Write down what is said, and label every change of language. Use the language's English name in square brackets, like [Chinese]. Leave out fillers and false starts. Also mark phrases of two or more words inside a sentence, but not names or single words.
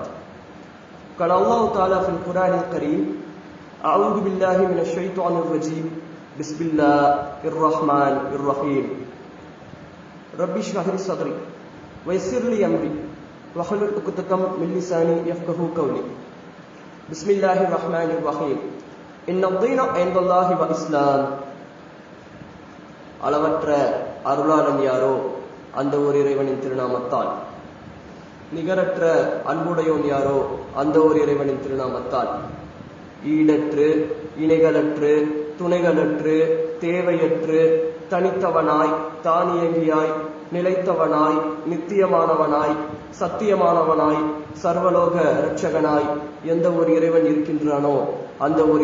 [Arabic] قال الله تعالى في القرآن الكريم: أعوذ بالله من الشيطان الرجيم بسم الله الرحمن الرحيم رب اشرح لي صدري ويسر لي أمري واحلل عقدة من لساني يفقهوا قولي. بسم الله الرحمن الرحيم. الدين عند الله والإسلام. [Tamil] அளவற்ற அருளாளன் யாரோ அந்த ஒரு இறைவனின் திருநாமத்தால், நிகரற்ற அன்புடையோன் யாரோ அந்த ஒரு இறைவனின் திருநாமத்தால், ஈடற்று இணைகளற்று துணைகளற்று தேவையற்று தனித்தவனாய் தானியங்கியாய் நிலைத்தவனாய் நித்தியமானவனாய் சத்தியமானவனாய் சர்வலோக இரட்சகனாய் எந்த ஒரு இறைவன் இருக்கின்றானோ அந்த ஒரு